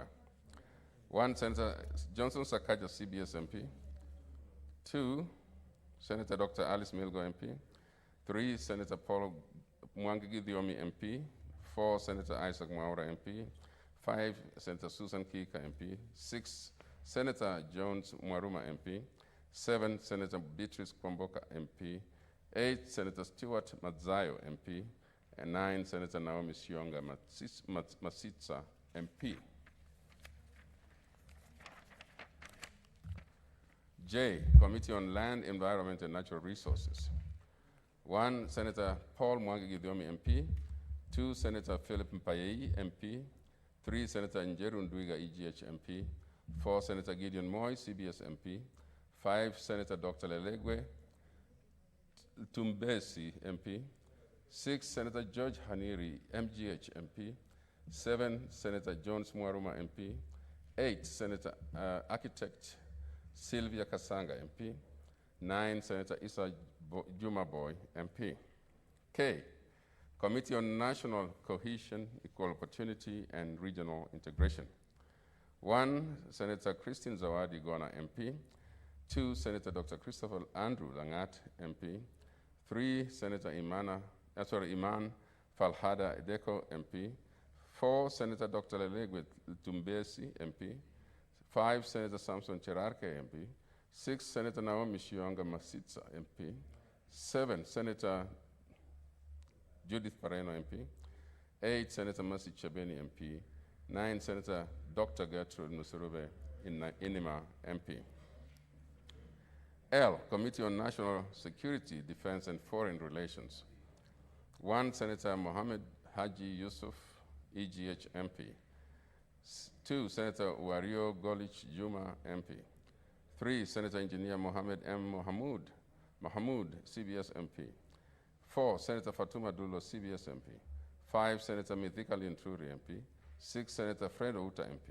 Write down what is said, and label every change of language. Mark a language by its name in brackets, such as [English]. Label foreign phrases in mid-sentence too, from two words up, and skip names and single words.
[English] 1, Senator Johnson Sakaja, CBS MP. 2, Senator Dr. Alice Milgo MP. 3, Senator Paul Mwangi Thiomi MP. 4, Senator Isaac Mwaura MP. 5, Senator Susan Kika MP. 6, Senator Jones Mwaruma MP. 7, Senator Beatrice Kwamboka MP. 8, Senator Stuart Madzayo MP. And 9, Senator Naomi Sionga Masitsa MP. J, Committee on Land, Environment, and Natural Resources. 1, Senator Paul Mwangi Githiomi MP. 2, Senator Philip Mpayei MP. 3, Senator Njeru Ndwiga EGH MP. 4, Senator Gideon Moy CBS MP. 5, Senator Dr. Lelegwe Tumbesi MP. 6, Senator George Haniri MGH MP. 7, Senator Jones Mwaruma MP. 8, Senator Architect Sylvia Kasanga MP. 9, Senator Issa Juma Boy MP. K, Committee on National Cohesion, Equal Opportunity, and Regional Integration. 1, Senator Christine Zawadi Gona MP. 2, Senator Dr. Christopher Andrew Langat MP. 3, Senator Iman Falhada Edeko MP. 4, Senator Dr. Lelegwe Tumbesi MP. 5, Senator Samson Cherarke MP. 6, Senator Naomi Shionga Masitsa MP. 7, Senator Judith Pareno MP. 8, Senator Mercy Chabeni MP. 9, Senator Dr. Gertrude Musurube Inima MP. L, Committee on National Security, Defense, and Foreign Relations. 1, Senator Mohammed Haji Yusuf, EGH MP. 2, Senator Wario Golich Juma MP. 3, Senator Engineer Mohammed M. Mahamoud, CBS MP. 4, Senator Fatuma Dulo, CBS MP. 5, Senator Mithika Linturi MP. 6, Senator Fred Outa MP.